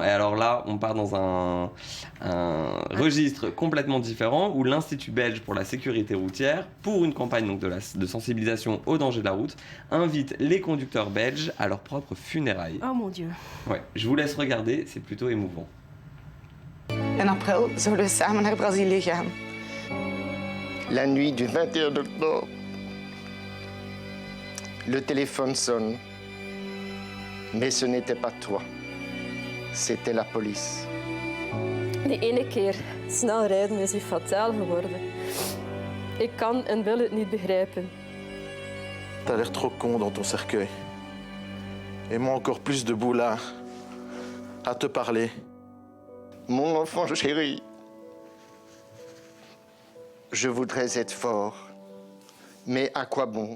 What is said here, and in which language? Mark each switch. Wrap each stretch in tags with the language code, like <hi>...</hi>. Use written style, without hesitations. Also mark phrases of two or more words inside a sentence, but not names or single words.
<fr>Et alors là, on part dans un registre complètement différent où l'Institut belge pour la sécurité routière, pour une campagne donc, de sensibilisation aux dangers de la route, invite les conducteurs belges à leurs propres funérailles. Oh mon Dieu. Ouais, je vous laisse regarder, c'est plutôt émouvant.</fr> <nl>En april zouden we samen naar Brazilië gaan.</nl> <fr>La nuit du 21 octobre, le téléphone sonne. Mais ce n'était pas toi. C'était la police.</fr> <nl>De ene keer snel rijden is fataal geworden. Ik kan en wil het niet begrijpen.</nl> <fr>T'as l'air trop con dans ton cercueil. Et moi encore plus debout là, à te parler. Mon enfant chéri. Je voudrais être fort, mais à quoi bon ?</fr>